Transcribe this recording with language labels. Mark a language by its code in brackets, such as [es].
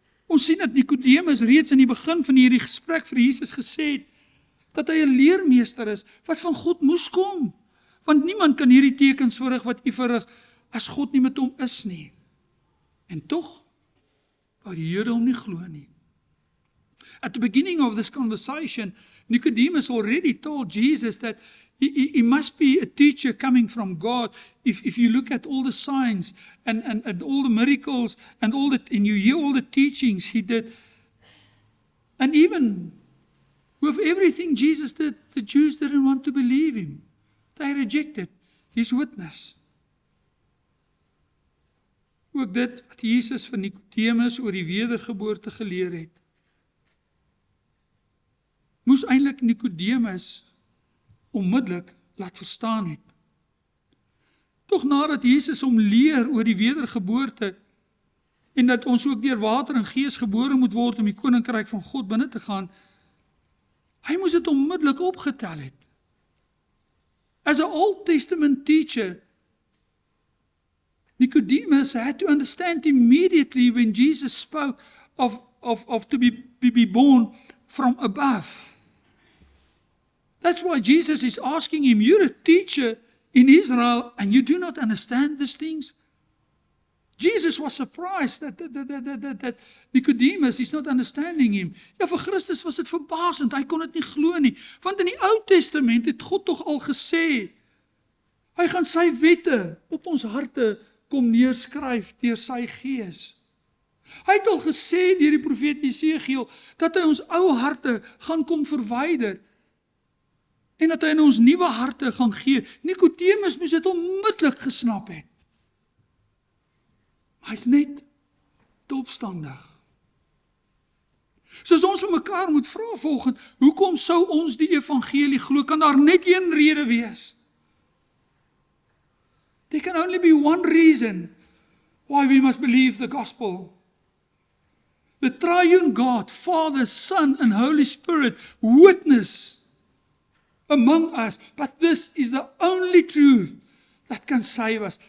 [af] Ons sien dat Nikodemus reeds in die begin van hierdie gesprek vir Jesus gesê het, dat hy 'n leermeester is, wat van God moes kom. Want niemand kan hierdie tekens verrig wat u verrig, as God nie met hom is nie. En tog, wou die Jode hom nie glo nie. [en] At the beginning of this conversation, Nicodemus already told Jesus that he must be a teacher coming from God. If you look at all the signs and all the miracles and you hear all the teachings he did, and even with everything Jesus did, the Jews didn't want to believe him. They rejected his witness. [af] Ook dit wat Jesus vir Nicodemus oor die wedergeboorte geleer het, moes eintlik Nicodemus onmiddellik laat verstaan het. Tog nadat Jesus hom leer oor die wedergeboorte en dat ons ook deur water en gees gebore moet word om die koninkryk van God binne te gaan, hy moes dit onmiddellik opgetel het. [en] As an Old Testament teacher, Nicodemus had to understand immediately when Jesus spoke of to be born from above. That's why Jesus is asking him, you're a teacher in Israel and you do not understand these things? Jesus was surprised that Nicodemus is not understanding him. [af] Ja, vir Christus was dit verbasend, hy kon dit nie glo nie. Want in die Ou Testament het God tog al gesê, hy gaan sy wette op ons harte kom neerskryf deur sy gees. Hy het al gesê deur die profeet Jesegiel, dat hy ons ou harte gaan kom verwyder, en dat hy in ons nuwe harte gaan gee. Nicodemus moes dit onmiddellik gesnap het. Hy's net te opstandig. So as ons vir mekaar moet vra volgende, hoekom sou ons die evangelie glo? Kan daar net een rede wees? [en] There can only be one reason why we must believe the gospel. The triune God, Father, Son, and Holy Spirit witness among us, but this is the only truth that can save us.